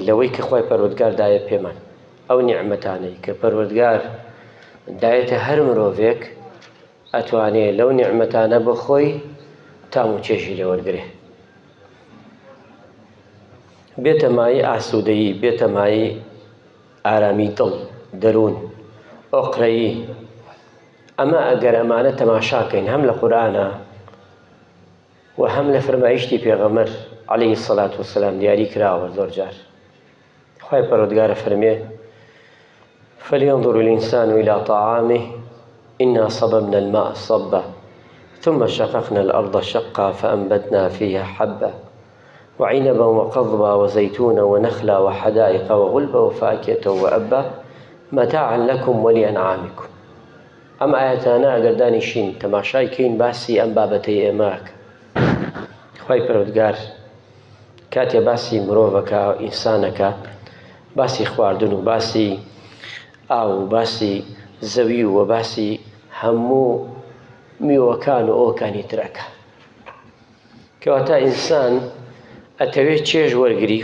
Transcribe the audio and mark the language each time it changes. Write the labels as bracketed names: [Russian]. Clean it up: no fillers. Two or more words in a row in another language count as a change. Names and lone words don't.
[Central Kurdish] لەوەی کە خوای پەروەردگار دایە پێمان، ئەو نیعمەتانەی کە پەروەردگار دایەتە هەر مرۆڤێک ئەتوانێت لەو نیعمەتانە بخۆی تام و چێژی لێ وەرگرێ، بێتە مای ئاسوودەیی، بێتە مای ئارامی دڵ، دەروون، ئۆقرەیی. ئەمە ئەگەر ئەمانە تەماشاکەین هەم لە قورئانە و هەم لە فەرمایشتی پێغەمبەر [Arabic] عەلەیهی سەڵات وەسەلام [Central Kurdish] دیاری کراوە زۆر جار. [Arabic] خوای پەروەردگار فەرمێ: فەلينظر الإنسان إلى طعامه إنا صببنا الماء صبا ثم شققنا الأرض شقا فأنبتنا فيها حبا وعنبا وقضبا وزيتونا ونخلا وحدائق وغلبا وفاكهة وأبا متاعا لكم ولأنعامكم. [Central Kurdish] ئەم ئاەتانە ئەگەر دانیشین تەماشای کەین باسی ئەم بابەتەی ئێمەکە. خوای پەروەردگار کاتێ باسی مرۆڤەکە، ئینسانەکە، باسی خواردن و باسی ئاو و باسی زەوی و باسی هەموو میوەکان و ئەوەکانی ترەکە، کەواتە ئینسان ئەتەوێت چێژ وەرگری.